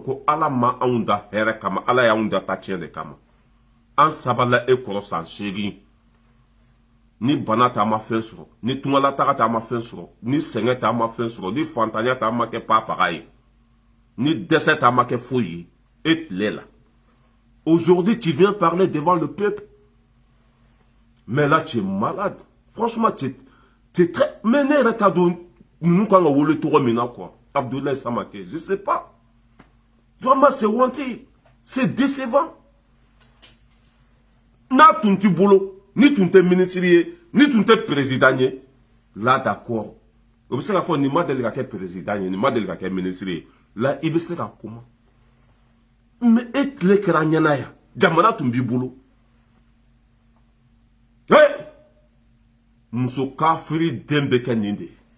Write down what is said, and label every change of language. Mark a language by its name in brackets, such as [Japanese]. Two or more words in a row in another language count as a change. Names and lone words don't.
[Bambara] ko ala ma anw da hɛrɛ kama ala y'anw da ta tiɲɛ de kama an sabala e kɔrɔ san 8 ni bana t'a ma fɛn sɔrɔ ni tungala taga t'a ma fɛn sɔrɔ ni sɛgɛn t'a ma fɛn sɔrɔ ni fantanya t'a ma kɛ papaga ye ni dɛsɛ t'a ma kɛ foyi ye e tile la [French] aujourd'hui tu viens parler devant le peuple mais là tu es malade franchement tu es très mais [Bambara] ne yɛrɛ t'a dɔn ninnu kan ka wele tɔgɔ min na quoi Abdoulaye Samake [French] je sais pas vraiment c'est honteux c'est décevant [Bambara] n'a tun t'i bolo ni tun tɛ ministre ye ni tun tɛ président ye [French] là d'accord [Bambara] o bɛ se ka fɔ nin ma deli ka kɛ président ye nin ma deli ka kɛ ministre ye là i bɛ se ka kuma mais e tile kɛra ɲɛna yan jamana tun b'i bolo muso kafiri den bɛ kɛ nin de ye